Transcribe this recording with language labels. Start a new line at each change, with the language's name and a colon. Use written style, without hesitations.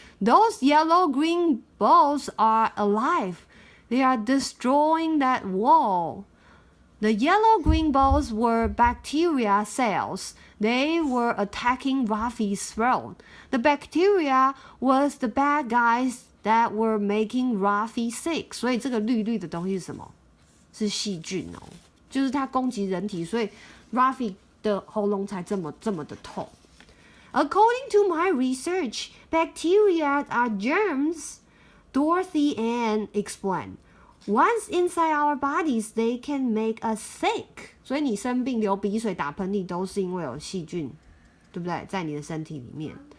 English: Those yellow-green balls are alive. They are destroying that wall. The yellow-green balls were bacteria cells. They were attacking Ralphie's throat. The bacteria was the bad guys that were making Ralphie sick.
Chinese: 所以这个绿绿的东西是什么？是细菌哦，就是它攻击人体，所以 Ralphie 的喉咙才这么的痛。
English: According to my research, bacteria are germs, Dorothy Ann explained. Once inside our bodies, they can make us sick.
Chinese: 所以你生病、流鼻水、打喷嚏都是因为有细菌，对不对？在你的身体里面。